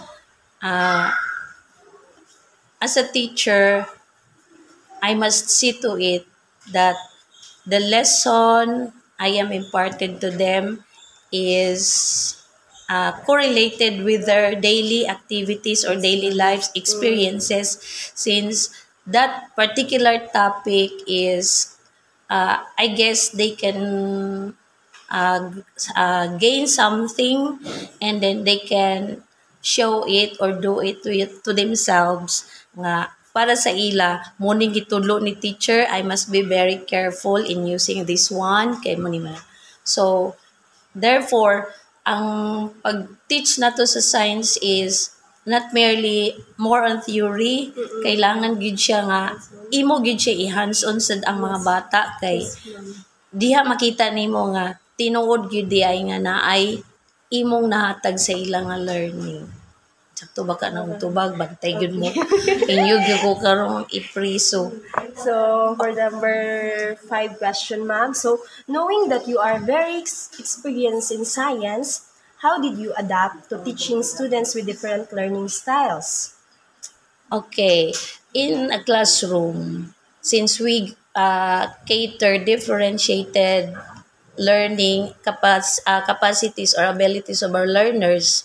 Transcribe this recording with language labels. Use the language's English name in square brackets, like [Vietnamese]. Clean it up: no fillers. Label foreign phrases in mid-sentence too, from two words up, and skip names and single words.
[English] as a teacher, I must see to it that the lesson I am imparted to them is correlated with their daily activities or daily life experiences, since that particular topic is, I guess they can gain something and then they can show it or do it to themselves [Cebuano] nga para sa ila muning gitudlo ni teacher, [English] I must be very careful in using this one [Cebuano] kay mo ni. [English] So therefore [Cebuano] ang pag-teach nato sa science [English] is not merely more on theory, [Cebuano] kailangan gid siya nga imo gid siya i-hands-on sad ang mga bata kay diha makita nimo nga tinuod gyud di ay nga naay imong nahatag sa ilang nga learning. Sakto ba ka nang tubag, bantay gyud mo. Inyog gyud ko karong ipriso. [English] So, for number 5 question, ma'am. So, knowing that you are very experienced in science, how did you adapt to teaching students with different learning styles? Okay, in a classroom, since we cater differentiated learning capacities or abilities of our learners.